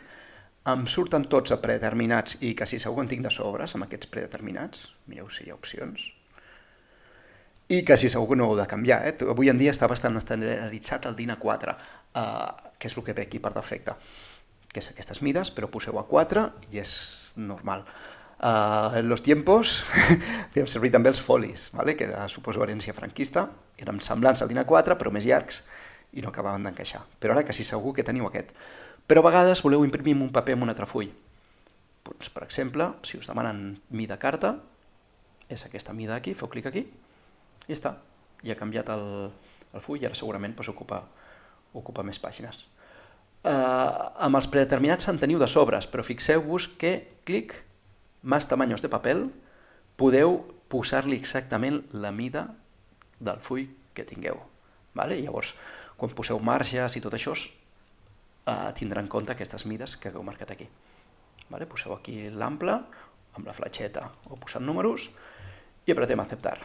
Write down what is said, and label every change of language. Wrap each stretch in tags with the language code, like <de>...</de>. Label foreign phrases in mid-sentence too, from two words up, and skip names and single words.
<ca>Em surten tots a predeterminats i quasi segur que en tinc de sobres amb aquests predeterminats. Mireu si hi ha opcions. I quasi segur que no ho heu de canviar. Avui en dia està bastant estandarditzat el DIN A4, que és el que ve aquí per defecte, que és aquestes mides, però poseu A4 i és normal.</ca> <es>En los tiempos</es> <ca>fèiem servir també els folis, ¿vale? Que era, suposo, herència franquista, eren semblants al DIN A4 però més llargs i no acabaven d'encaixar. Però ara quasi segur que teniu aquest. Però a vegades voleu imprimir un paper amb un altre full. Doncs, per exemple, si us demanen mida carta, és aquesta mida aquí, feu clic aquí, i està, ja ha canviat el full i ara segurament doncs, ocupa més pàgines. Amb els predeterminats en teniu de sobres, però fixeu-vos que clic,</ca> <es>más tamaños de papel,</es> <ca>podeu posar-li exactament la mida del full que tingueu. Vale? Llavors, quan poseu marges i tot això, tindrà en compte aquestes mides que heu marcat aquí. Vale? Poseu aquí l'ample, amb la fletxeta o posant números, i apretem acceptar.</ca>